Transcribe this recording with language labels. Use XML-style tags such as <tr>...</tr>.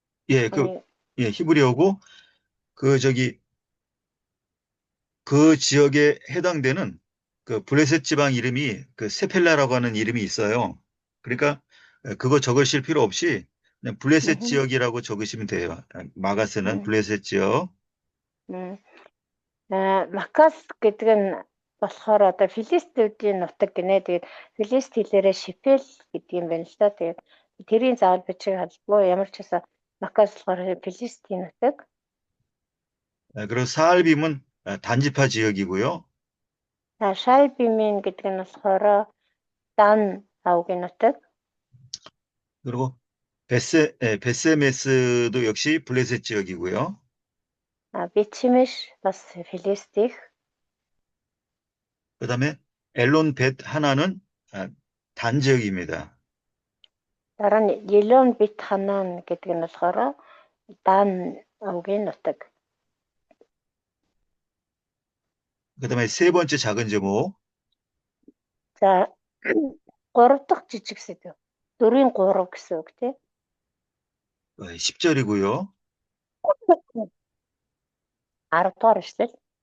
<ko>예, 히브리어고 그 지역에 해당되는 그 블레셋 지방 이름이 그 세펠라라고 하는 이름이 있어요. 그러니까 그거 적으실 필요 없이 그냥 블레셋 지역이라고 적으시면 돼요. 마가스는 블레셋 지역.</ko> <mn>Макас гэдэг нь болохоор одоо Филистүүдийн нутаг гинэ. Тэгээд Филист хэлээрээ Шипел гэдэг юм байна л да. Тэгээд тэрийн заавал бичиг халбгүй ямар ч байсан Макас болохоор Филистийн нутаг.</mn> <ko>그리고 사알빔은 단지파 지역이고요.</ko> <mn>Шальбимин гэдэг нь болохоор Дан овгийн нутаг.</mn> <ko>그리고 베세메스도 역시 블레셋 지역이고요.</ko> <mn>Бетшемеш бас Филистих.</mn> <ko>그다음에 엘론 벳 하나는 단 지역입니다.</ko> <mn>Дараа нь Елон бит ханан гэдэг нь болохоор Дан овгийн нутаг.</mn> <ko>그다음에 세 번째 작은 제목,</ko> <mn>За 3 дахь жижиг сэдв. 4-ийн 3 гэсэн үг тий.</mn> <ko>10절이고요.</ko> <mn>10 дугаар эшлэл.</mn>